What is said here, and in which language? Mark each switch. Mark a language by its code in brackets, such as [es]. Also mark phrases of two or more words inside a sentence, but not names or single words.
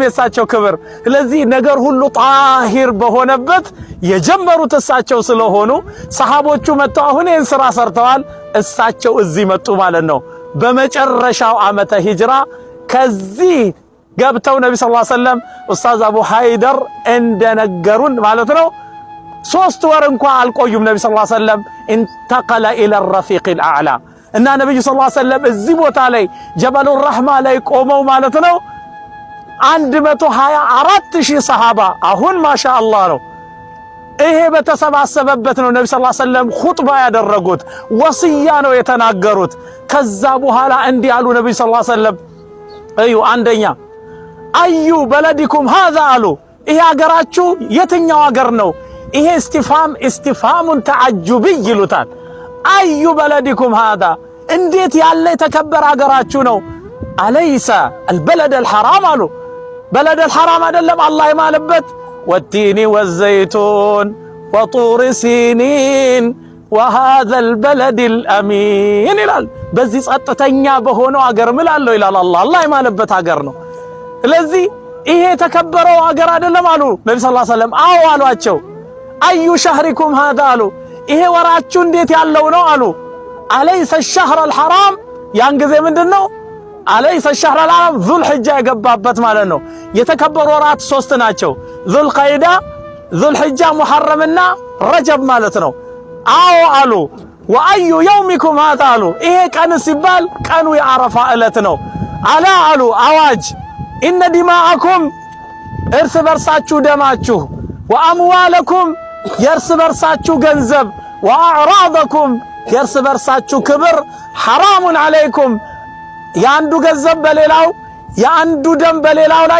[am] የሳቸው ክብር። ስለዚህ ነገር ሁሉ ጣሂር በሆነበት የጀመሩት እሳቸው ስለሆኑ ሰሃቦቹ መጥተው አሁን ይህን ስራ ሰርተዋል። እሳቸው እዚህ መጡ ማለት ነው። በመጨረሻው ዓመተ ሂጅራ ከዚህ ገብተው ነብዩ [ar] صلى الله عليه وسلم [am] ኡስታዝ አቡ ሃይደር እንደነገሩን ማለት ነው 3 ወር እንኳን አልቆዩም። ነብዩ [ar] صلى الله عليه وسلم انتقل الى الرفيق الاعلى [am] እና ነብዩ [ar] صلى الله عليه وسلم [am] እዚህ ቦታ ላይ ጀበሉ ረህማ ላይ ቆመው ማለት ነው 124000 ሰሃባ አሁን ማሻአላህ ነው። ይሄ በተሰባሰበበት ነው ነብዩ [ar] صلى الله عليه وسلم [am] ኹጥባ ያደረጉት፣ ወሲያ ነው የተናገሩት። ከዛ በኋላ እንዲህ አሉ ነብዩ [ar] صلى الله عليه وسلم [am] አንደኛ [ar] أي بلدكم هذا [am] አሉ ይሄ ሀገራችሁ የትኛው ሀገር ነው? ይሄ [ar] استفهام تعجبي [am] ይሉታል። [ar] أي بلدكم هذا [am] እንዴት ያለ የተከበረ ሀገራችሁ ነው? [ar] أليس البلد الحرام [am] አሉ [ar] بلد الحرام [am] አይደለም አላህ የማለበት [ar] والتين والزيتون وطور سينين وهذا البلد الأمين [am] ይላል። በዚህ ጸጥተኛ በሆነው ሀገር ምላለሁ ይላል አላህ። አላህ የማለበት ሀገር ነው። ስለዚህ ይሄ የተከበረው ሀገር አይደለም አሉ ነብዩ [ar] صلى الله عليه وسلم። [am] አዎ አሏቸው። [ar] أي شهركم هذا [am] አሉ ይሄ ወራችሁ እንዴት ያለው ነው አሉ። [ar] أليس الشهر الحرام [am] ያን ጊዜ ምንድነው [ar] أليس الشهر الحرام [am] ዙል ሒጃ የገባበት ማለት ነው። የተከበሩ ወራት 3 ናቸው። ዙል ቀይዳ፣ ዙል ሒጃ፣ ሙሐረምና ረጀብ ማለት ነው። አዎ አሉ። [ar] وأي يومكم هذا [am] አሉ ይሄ ቀን ሲባል ቀኑ የአረፋ ዕለት ነው። አላ አሉ አዋጅ [ar] إن دماءكم [am] እርስ በርሳችሁ ደማችሁ፣ ወአምዋለኩም የእርስ በርሳችሁ ገንዘብ፣ ወአዕራደኩም የእርስ በርሳችሁ ክብር [ar] حرام عليكم [am] የአንዱ ገንዘብ በሌላው የአንዱ ደም በሌላው ላይ